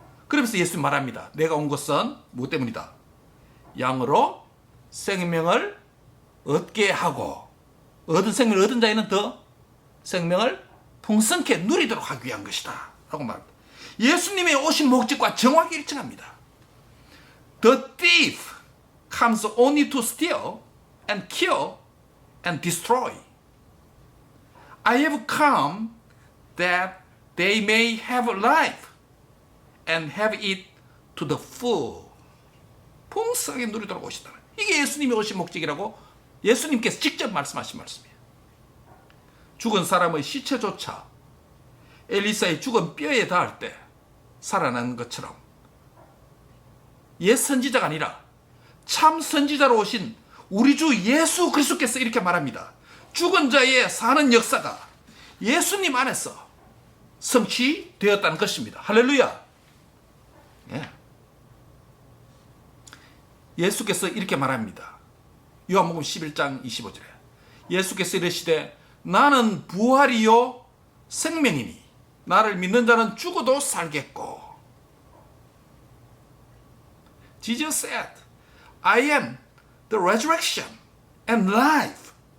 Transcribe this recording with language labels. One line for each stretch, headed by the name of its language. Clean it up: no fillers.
Korean: 그러면서 예수님 말합니다. 내가 온 것은 무엇 때문이다? 양으로 생명을 얻게 하고 얻은 생명을 얻은 자에는 더 생명을 풍성케 누리도록 하기 위한 것이다 라고 말합니다. 예수님의 오신 목적과 정확히 일치합니다.
English: The thief comes only to steal and kill and destroy. I have come that they may have life and have it to the full.
Korean: 풍성하게 누리도록 오시다. 이게 예수님이 오신 목적이라고 예수님께서 직접 말씀하신 말씀이에요. 죽은 사람의 시체조차 엘리사의 죽은 뼈에 닿을 때 살아나는 것처럼 옛 선지자가 아니라 참 선지자로 오신 우리 주 예수 그리스도께서 이렇게 말합니다. 죽은 자의 사는 역사가 예수님 안에서 성취되었다는 것입니다. 할렐루야. 예. 예수께서 이렇게 말합니다. 요한복음 11장 25절에 예수께서 이르시되 나는 부활이요 생명이니 나를 믿는 자는 죽어도 살겠고.
English: Jesus said, I am the resurrection and life.